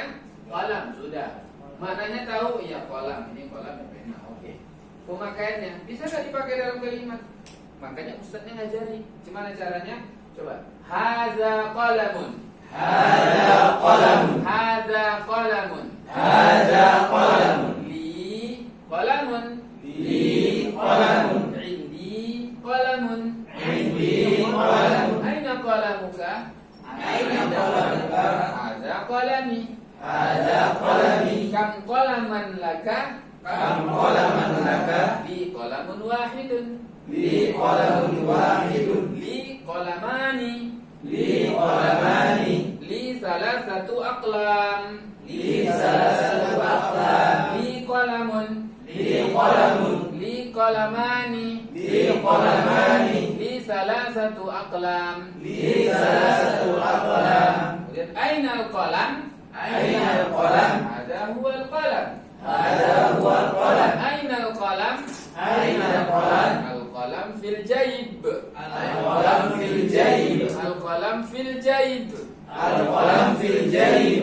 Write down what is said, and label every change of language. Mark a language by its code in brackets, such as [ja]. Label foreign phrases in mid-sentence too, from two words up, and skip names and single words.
[id] Kolam, sudah. Maknanya tahu? Iya, kolam. Ini kolam dan pena. Oke. Pemakaiannya bisa nggak dipakai dalam kalimat? Makanya ustadznya ngajari. Gimana caranya? Coba. [ar] هذا قلم. هذا قلم. هذا قلم. هذا قلم. لي قلم. لي قلم. عندي قلم. عندي قلم. أين قلمك? أين قلمك? هذا قلمي. هذا قلمي. كم قلما لك? كم قلما لك? لي قلم واحد. لي قلم واحد. لي قلمان. لي قلمان. لي ثلاثة أقلام. لي ثلاثة أقلام. لي قلم. لي قلم. لي قلمان. لي قلمان. لي ثلاثة أقلام. لي ثلاثة أقلام. Kemudian أين القلم? أين القلم? هذا هو القلم. هذا هو القلم. أين القلم? أين القلم? القلم في الجيب. القلم في الجيب. القلم في الجيب. القلم في الجيب.